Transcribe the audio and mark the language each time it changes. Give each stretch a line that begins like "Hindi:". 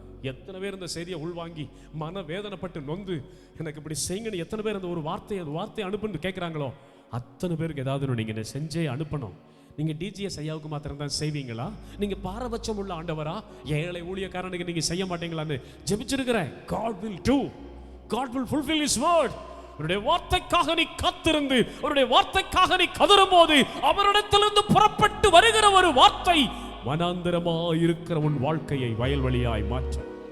Tamil: எத்தனை பேர் இந்த செய்தியை உள்வாங்கி மன வேதனைப்பட்டு நொந்து எனக்கு இப்படி செய்யுங்கன்னு எத்தனை பேர் அந்த ஒரு வார்த்தையை அனுப்புன்னு கேட்குறாங்களோ அத்தனை பேருக்கு ஏதாவது நீங்க செஞ்சே அனுப்பணும். நீங்க டிஜிஎஸ் ஐயாவுக்கு மாத்திரம் தான் செய்வீங்களா? நீங்க பாரபட்சம் உள்ள ஆண்டவரா? ஏழை ஊழியக்காரனுக்கு நீங்க செய்ய மாட்டீங்களான்னு ஜெபிச்சிருக்கிறேன்.
English: God will do, God will fulfill his word.
Tamil: அவருடைய வார்த்தைக்காக நீ காத்திருந்து, அவருடைய வார்த்தைக்காக நீ கதறும் போது அவரிடத்திலிருந்து புறப்பட்டு வருகிற ஒரு வார்த்தை வனாந்தரமாய் இருக்கிற உன் வாழ்க்கையை வயல்வெளியாய் மாற்றும்.